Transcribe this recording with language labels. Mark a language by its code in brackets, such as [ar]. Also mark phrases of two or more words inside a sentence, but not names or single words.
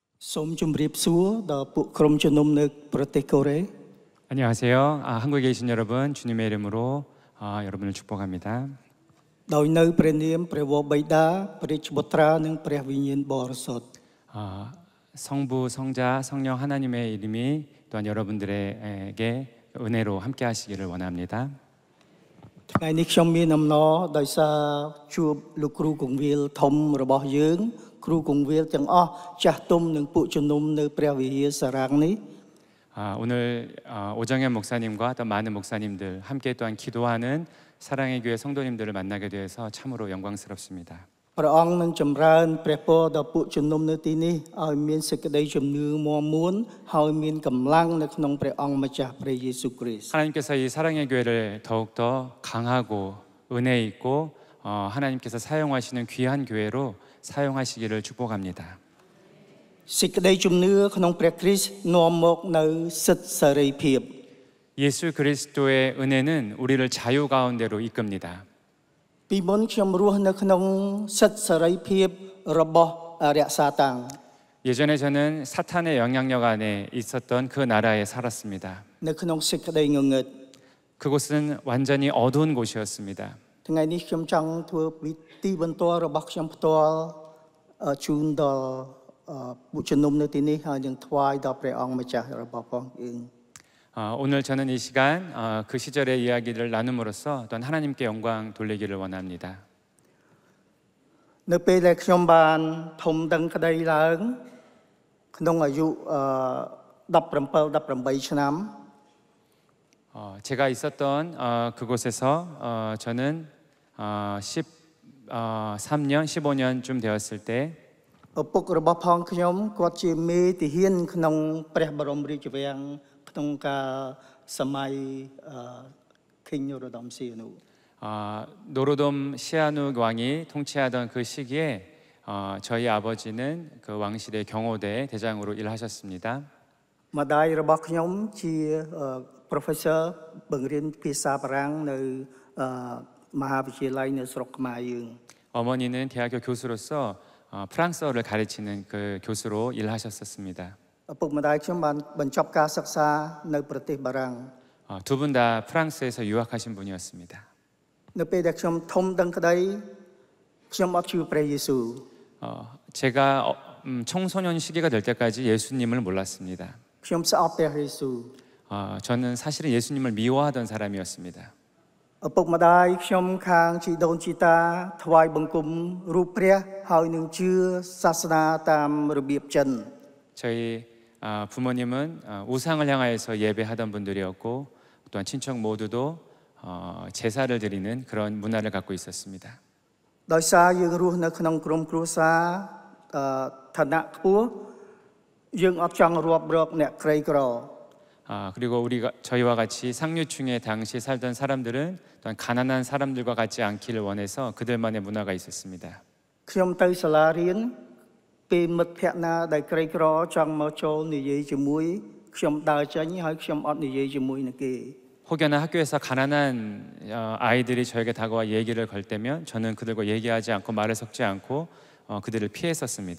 [km] សូម ជម្រាប សួរ ដល់ ពួក ក្រុម ជំនុំ នៅ ប្រទេស កូរ៉េ [ko] 안녕하세요. 한국에 계신 여러분, 주님의 이름으로 여러분을 축복합니다. [km] ដោយ នៅ ព្រះ នាម ព្រះ វរបិតា ព្រះ បុត្រា និង ព្រះ វិញ្ញាណ បរិសុទ្ធ [ko] 성부, 성자, 성령 하나님의 이름이 또한 여러분들에게 은혜로 함께 하시기를 원합니다. [km] ថ្ងៃនេះ ខ្ញុំ មាន អំណរ ដោយសារ ជួប លោក គ្រូ គង្វាល ធំ របស់ យើង គ្រូ គង្វាល ទាំង អស់ ចាស់ ទុំ និង ពួក ជំនុំ នៅ ព្រះ វិហារ សារ៉ាំង នេះ [ko] 오늘 오정현 목사님과 또 많은 목사님들 함께 또한 기도하는 사랑의 교회 성도님들을 만나게 되어서 참으로 영광스럽습니다. [km] ព្រះអង្គនឹងចម្រើន ព្រះពរ ដល់ ពួក ជំនុំ នៅ ទីនេះ ឲ្យ មាន សេចក្តី ជំនឿ មាំមួន ហើយ មាន កម្លាំង នៅ ក្នុង ព្រះអង្គ ម្ចាស់ ព្រះ យេស៊ូវ គ្រីស្ទ [ko] 하나님께서 이 사랑의 교회를 더욱더 강하고 은혜 있고 하나님께서 사용하시는 귀한 교회로 사용하시기를 축복합니다. [km] សេចក្តី ជំនឿ ក្នុង ព្រះ គ្រីស្ទ នាំ មក នៅ សិទ្ធិ សេរីភាព [ko] 예수 그리스도의 은혜는 우리를 자유 가운데로 이끕니다. [km] ពីមុន ខ្ញុំ រស់ នៅ ក្នុង សិទ្ធិ សេរីភាព របស់ អរិយសាតាំង [ko] 예전에 저는 사탄의 영향력 안에 있었던 그 나라에 살았습니다. [km] នៅ ក្នុង សេចក្តី ងងឹត [ko] 그곳은 완전히 어두운 곳이었습니다. [km] ថ្ងៃនេះ ខ្ញុំ ចង់ ធ្វើ ពិធី បន្ទាល់ របស់ ខ្ញុំ ផ្ទាល់ ជូន ដល់ ពួក ជំនុំ នៅ ទីនេះ ហើយ នឹង ថ្វាយ ដល់ ព្រះអង្គ ម្ចាស់ របស់ ផងយើង [ko] 오늘 저는 이 시간 그 시절의 이야기를 나눔으로써 또한 하나님께 영광 돌리기를 원합니다. [km] នៅ ពេល ដែល ខ្ញុំ បាន ធំ ដឹង ក្តី ឡើង ក្នុង អាយុ 17-18 ឆ្នាំ [ko] 제가 있었던 그곳에서 저는 13년, 15년쯤 되었을 때 [km] ឪពុក របស់ ផង ខ្ញុំ គាត់ ជា មេទាហាន ក្នុង ព្រះ បរមរាជវាំង ក្នុង កាល សម័យ King Norodom Sihanouk [ko] 노로돔 시아누 왕이 통치하던 그 시기에 저희 아버지는 그 왕실의 경호대 대장으로 일하셨습니다. [km] ម្ដាយ របស់ ខ្ញុំ ជា professor បង្រៀន ភាសា បារាំង នៅ មហាវិទ្យាល័យ នៅ ស្រុក ខ្មែរ យើង [ko] 어머니는 대학교 교수로서 프랑스어를 가르치는 그 교수로 일하셨었습니다. [km] ឪពុកម្ដាយ ខ្ញុំ បាន បញ្ចប់ ការ សិក្សា នៅ ប្រទេស បារាំង [ko] 두 분 다 프랑스에서 유학하신 분이었습니다. [km] នៅ ពេល ដែល ខ្ញុំ ធំ ដឹង ក្តី ខ្ញុំ អត់ ជឿ ព្រះ យេស៊ូវ [ko] 제가 청소년 시기가 될 때까지 예수님을 몰랐습니다. [km] ខ្ញុំ ស្អប់ ព្រះ យេស៊ូវ [ko] 저는 사실은 예수님을 미워하던 사람이었습니다. [km] ឪពុកម្ដាយ ខ្ញុំ ខាង ជីដូន ជីតា ថ្វាយ បង្គំ រូប ព្រះ ហើយ នឹង ជឿ សាសនា តាម របៀប ចិន [ko] 저희 부모님은 우상을 향하여서 예배하던 분들이었고 또한 친척 모두도 제사를 드리는 그런 문화를 갖고 있었습니다. [km] ដោយសារ យើង រស់ នៅ ក្នុង ក្រុម គ្រួសារ ឋានៈ ខ្ពស់ យើង អត់ ចង់ រាប់រក អ្នក ក្រីក្រ [ko] 그리고 저희와 같이 상류층에 당시 살던 사람들은 또한 가난한 사람들과 같지 않기를 원해서 그들만의 문화가 있었습니다. [km] ខ្ញុំ ទៅ សាលា រៀន ពេល មិត្តភក្តិ ណា ដែល ក្រីក្រ ចង់ មក ចូល និយាយ ជាមួយ ខ្ញុំ ដើរ ចេញ ហើយ ខ្ញុំ 어디 និយាយ ជាមួយ នឹង គេ [ko] 혹여나 학교에서 가난한 아이들이 저에게 다가와 얘기를 걸 때면 저는 그들과 얘기하지 않고 말을 섞지 않고 그들을 피했었습니다.